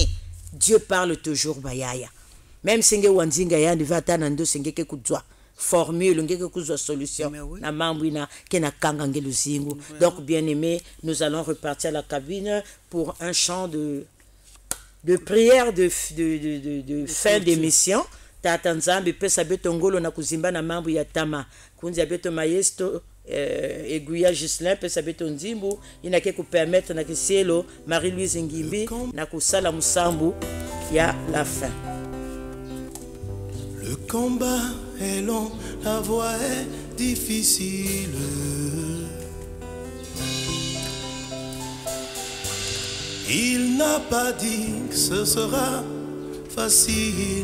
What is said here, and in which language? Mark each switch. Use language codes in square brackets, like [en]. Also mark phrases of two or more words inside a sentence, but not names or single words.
[fr] Dieu parle toujours bayaya. Même si vous avez formule, une solution. Donc, bien aimé, nous allons repartir à la cabine pour un chant de prière de fin d'émission. [ktu] Tata Nzambe pesa beto ngolo na kuzimba na mambo ya tama. Kunzi beto maestro Eguya Gislin pesa beto nzimbu inake ku permettre na kisielo Marie-Louise Ngimbi na kusala musambu ya [fr] la fin. Le combat est long, la voie est difficile. Il n'a pas dit que ce sera facile.